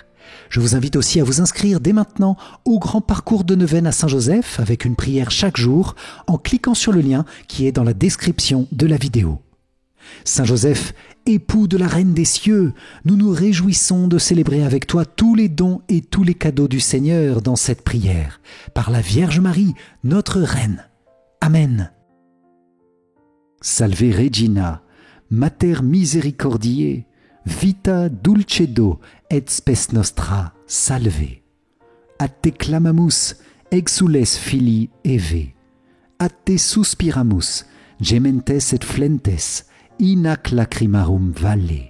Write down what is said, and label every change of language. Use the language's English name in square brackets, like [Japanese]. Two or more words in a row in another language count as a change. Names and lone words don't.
[French] Je vous invite aussi à vous inscrire dès maintenant au grand parcours de neuvaine à Saint-Joseph avec une prière chaque jour en cliquant sur le lien qui est dans la description de la vidéo. Saint Joseph, époux de la Reine des cieux, nous nous réjouissons de célébrer avec toi tous les dons et tous les cadeaux du Seigneur dans cette prière, par la Vierge Marie, notre Reine. Amen. [Latin] Salve Regina, Mater misericordiae, vita dulcedo et spes nostra, salve. A te clamamus, exules filii Eve. A te suspiramus, gementes et flentes, in ac lacrimarum valle.